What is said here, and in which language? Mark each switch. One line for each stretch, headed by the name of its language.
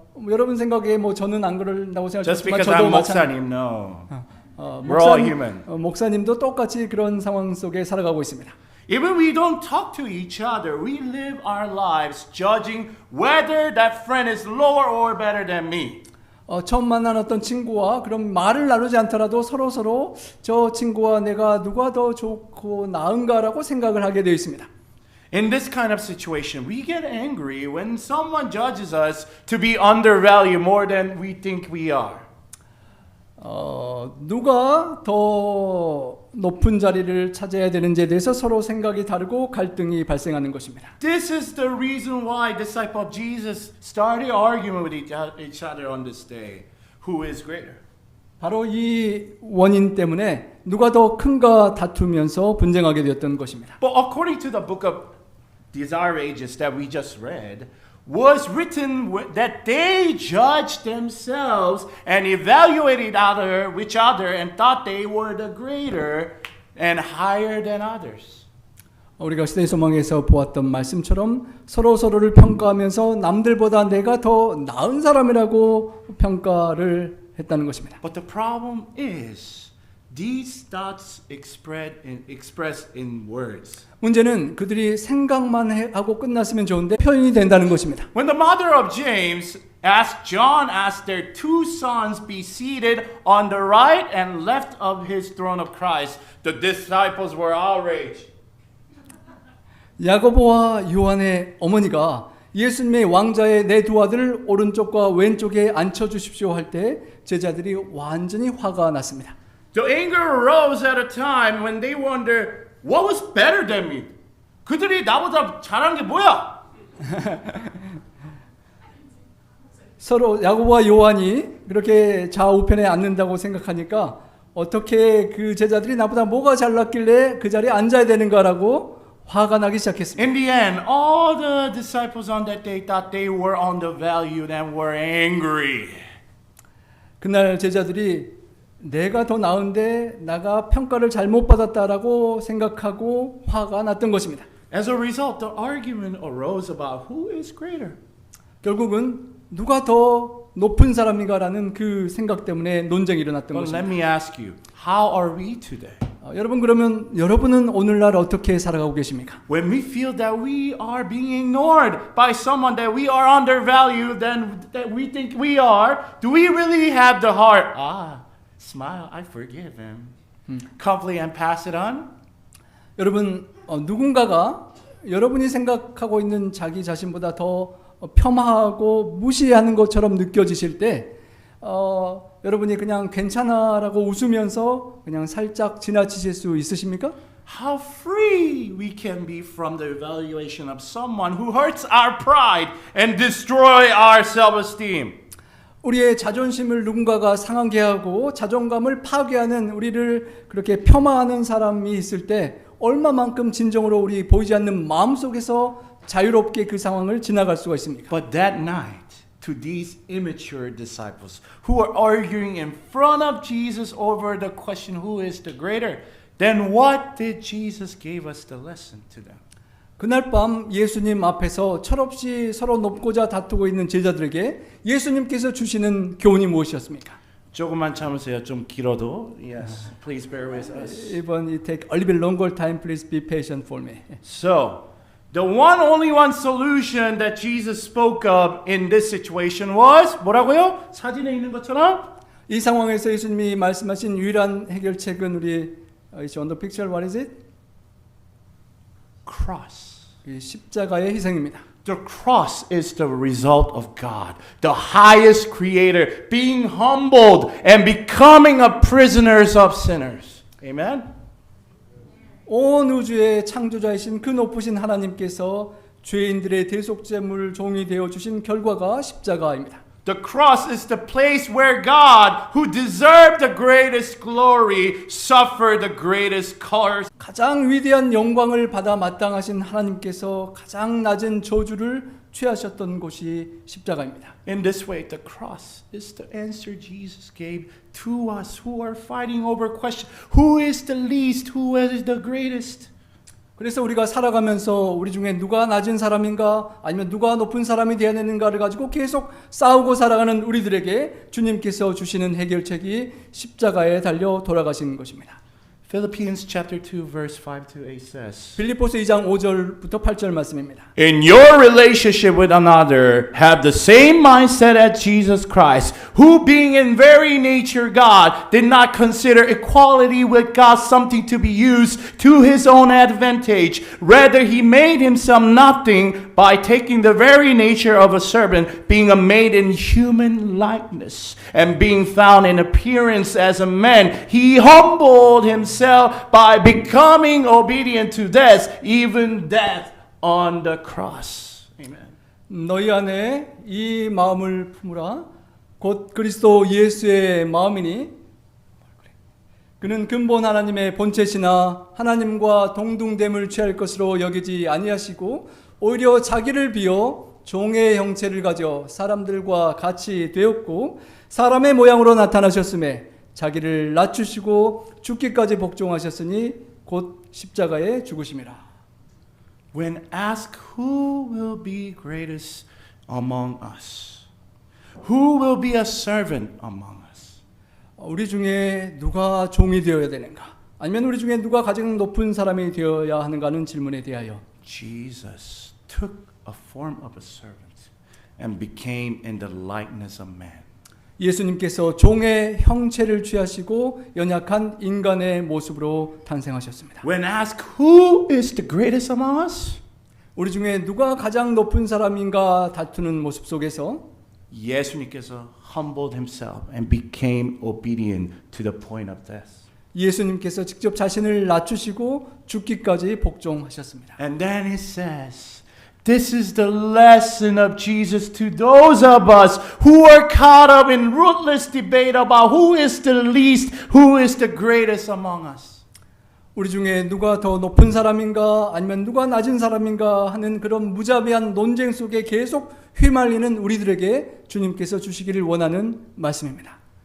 Korean: 여러분 생각에 저는 안 그런다고
English: Just because
Korean: 저도
English: I'm 목사님, no. We're all human.
Korean: 목사님도 똑같이 그런 상황 속에 살아가고 있습니다.
English: Even we don't talk to each other, we live our lives judging whether that friend is lower or better than me.
Korean: 처음 만난 어떤 친구와 그럼 말을 나누지 않더라도 서로 저 친구와 내가 누가 더 좋고 나은가라고 생각을 하게 되어 있습니다.
English: In this kind of situation, we get angry when someone judges us to be undervalued more than we think we are.
Korean: 누가 더 높은 자리를 차지해야 되는지에 대해서 서로 생각이 다르고 갈등이 발생하는 것입니다.
English: This is the reason why disciples of Jesus started arguing with each other on this day. Who is greater?
Korean: 바로 이 원인 때문에 누가 더 큰가 다투면서 분쟁하게 되었던 것입니다.
English: But according to the book of Desire Ages that we just read, was written that they judged themselves and evaluated each other and thought they were the greater and higher than others.
Korean: 우리가 시대의 소망에서 보았던 말씀처럼 서로를 평가하면서 남들보다 내가 더 나은 사람이라고 평가를 했다는 것입니다.
English: But the problem is these thoughts expressed in words.
Korean: 문제는 그들이 생각만 하고 끝났으면 좋은데 표현이 된다는 것입니다.
English: When the mother of James John asked their two sons be seated on the right and left of his throne of Christ, the disciples were outraged.
Korean: 야고보와 요한의 어머니가 예수님의 왕자의 내 두 아들을 오른쪽과 왼쪽에 앉혀 주십시오 할 때 제자들이 완전히 화가 났습니다.
English: The anger arose at a time when they wondered what was better than me.
Korean: 그들이 나보다 잘한 게 뭐야? 서로 야고보와 요한이 그렇게 좌우편에 앉는다고 생각하니까 어떻게 그 제자들이 나보다 뭐가 잘났길래 그 자리에 앉아야 되는가라고 화가 나기 시작했습니다.
English: In the end, all the disciples on that day thought they were undervalued and were angry.
Korean: 그날 제자들이 내가 더 나은데 나가 평가를 잘못 받았다라고 생각하고 화가 났던 것입니다.
English: As a result, the argument arose about who is greater.
Korean: 결국은 누가 더 높은 사람인가라는 그 생각 때문에 논쟁이 일어났던
English: But let
Korean: 것입니다.
English: me ask you, how are we today?
Korean: 여러분 그러면 여러분은 오늘날 어떻게 살아가고 계십니까?
English: When we feel that we are being ignored by someone that we are undervalued than that we think we are, do we really have the heart? Smile, I forgive him. Comfy and pass it on?
Korean: 여러분 누군가가 여러분이 생각하고 있는 자기 자신보다 더 폄하하고 무시하는 것처럼 느껴지실 때 여러분이 그냥 괜찮아라고 웃으면서 그냥 살짝 지나치실 수 있으십니까?
English: How free we can be from the evaluation of someone who hurts our pride and destroy our self-esteem.
Korean: 우리의 자존심을 누군가가 상하게 하고 자존감을 파괴하는 우리를 그렇게 폄하하는 사람이 있을 때 얼마만큼 진정으로 우리 보이지 않는 마음속에서 자유롭게 그 상황을 지나갈 수가 있습니까?
English: But that night, to these immature disciples who are arguing in front of Jesus over the question who is the greater, then what did Jesus give us the lesson to them?
Korean: 그날 밤 예수님 앞에서 철없이 서로 높고자 다투고 있는 제자들에게 예수님께서 주시는 교훈이 무엇이었습니까? 조금만 참으세요. 좀 길어도.
English: Yes, please bear with us.
Korean: 이번
English: it take a little bit longer time. Please be patient for me. So, the only one solution that Jesus spoke of in this situation was
Korean: 뭐라고요? 사진에 있는 것처럼 이 상황에서 예수님이 말씀하신 유일한 해결책은 우리
English: is on the picture, what is it? Cross.
Korean: 이 십자가의 희생입니다.
English: The cross is the result of God, the highest creator, being humbled and becoming a prisoners of sinners. Amen?
Korean: 온 우주의 창조자이신 그 높으신 하나님께서 죄인들의 대속제물 종이 되어 주신 결과가 십자가입니다.
English: The cross is the place where God, who deserved the greatest glory, suffered the greatest curse.
Korean: 가장 위대한 영광을 받아 마땅하신 하나님께서 가장 낮은 저주를 취하셨던 곳이 십자가입니다.
English: In this way, the cross is the answer Jesus gave to us who are fighting over question, who is the least, who is the greatest.
Korean: 그래서 우리가 살아가면서 우리 중에 누가 낮은 사람인가 아니면 누가 높은 사람이 되어야 되는가를 가지고 계속 싸우고 살아가는 우리들에게 주님께서 주시는 해결책이 십자가에 달려 돌아가시는 것입니다.
English: Philippians chapter 2 verse 5 to 8 says,
Korean: 빌립보서 2장 5절부터 8절 말씀입니다.
English: In your relationship with another, have the same mindset as Jesus Christ, who being in very nature God, did not consider equality with God something to be used to his own advantage. Rather, he made himself nothing by taking the very nature of a servant, being made in human likeness, and being found in appearance as a man. He humbled himself by becoming obedient to death, even death on the cross. Amen.
Korean: 너희 안에 이 마음을 품으라. 곧 그리스도 예수의 마음이니 그는 근본 하나님의 본체시나 하나님과 동등됨을 취할 것으로 여기지 아니하시고 오히려 자기를 비어 종의 형체를 가져 사람들과 같이 되었고 사람의 모양으로 나타나셨음에 자기를 낮추시고 죽기까지 복종하셨으니 곧 십자가에 죽으심이라.
English: When asked who will be greatest among us, who will be a servant among us,
Korean: 우리 중에 누가 종이 되어야 되는가? 아니면 우리 중에 누가 가장 높은 사람이 되어야 하는가는 질문에 대하여
English: Jesus took a form of a servant and became in the likeness of man.
Korean: 예수님께서 종의 형체를 취하시고 연약한 인간의 모습으로 탄생하셨습니다.
English: When asked who is the greatest among us,
Korean: 우리 중에 누가 가장 높은 사람인가 다투는 모습 속에서
English: 예수님께서 humbled himself and became obedient to the point of death.
Korean: 예수님께서 직접 자신을 낮추시고 죽기까지 복종하셨습니다.
English: And then it says, this is the lesson of Jesus to those of us who are caught up in rootless debate about who is the least, who is the greatest among us.
Korean: 우리 중에 누가 더 높은 사람인가 아니면 누가 낮은 사람인가 하는 그런 무자비한 논쟁 속에 계속 휘말리는 우리들에게 주님께서 주시기를 원하는 말씀입니다.